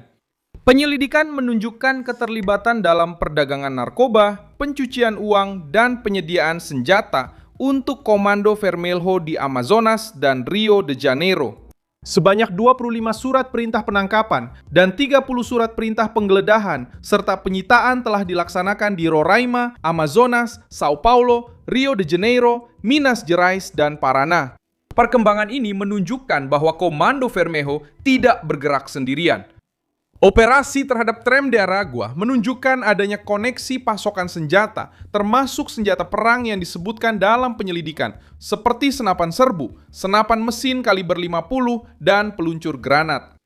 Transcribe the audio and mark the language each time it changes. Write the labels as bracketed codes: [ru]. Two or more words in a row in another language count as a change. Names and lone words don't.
[id] Penyelidikan menunjukkan keterlibatan dalam perdagangan narkoba, pencucian uang, dan penyediaan senjata untuk Komando Vermelho di Amazonas dan Rio de Janeiro. Sebanyak 25 surat perintah penangkapan dan 30 surat perintah penggeledahan serta penyitaan telah dilaksanakan di Roraima, Amazonas, Sao Paulo, Rio de Janeiro, Minas Gerais, dan Paraná. Perkembangan ini menunjukkan bahwa Komando Vermelho tidak bergerak sendirian. Operasi terhadap Trem de Aragua menunjukkan adanya koneksi pasokan senjata, termasuk senjata perang yang disebutkan dalam penyelidikan, seperti senapan serbu, senapan mesin kaliber 50, dan peluncur granat.